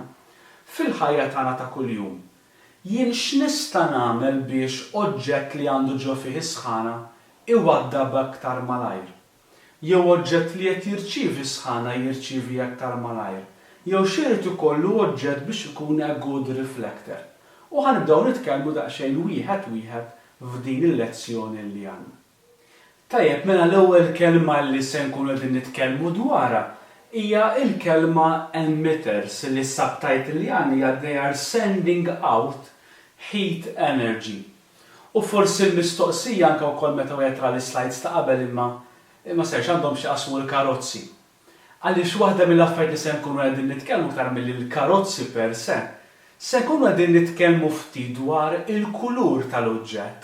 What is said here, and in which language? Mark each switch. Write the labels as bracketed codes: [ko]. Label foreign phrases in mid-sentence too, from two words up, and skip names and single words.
[mt] Fil-ħajja tagħna ta' kuljum jien x'nista' nagħmel biex oġġett li għandu ġo fih is-sħana iwaddab aktar malajr. Jew oġġett li qed jirċievi sħana jirċievi aktar malajr. Jew x'irid ikollu oġġett biex ikun [en] a good reflector. [mt] U ħanibdew nitkellmu daqsxejn wieħed f'din il-lezzjoni li għandna. Tajjeb, mela l-ewwel kelma li se nkunu qegħdin nitkellmu dwarha hija il-kelma emitters li s-subtitle li għandha [en] they are sending out heat energy. [mt] U forsi l-mistoqsija anke wkoll meta wieħed tra l-slides ta' qabel imma serx għandhom xi qasmu l-karozzi. Għaliex waħda mill-affarijiet li se nkunu qegħdin nitkellmu aktar milli l-karozzi per se nkunu qegħdin nitkellmu ftit dwar il-kulur tal-oġġett.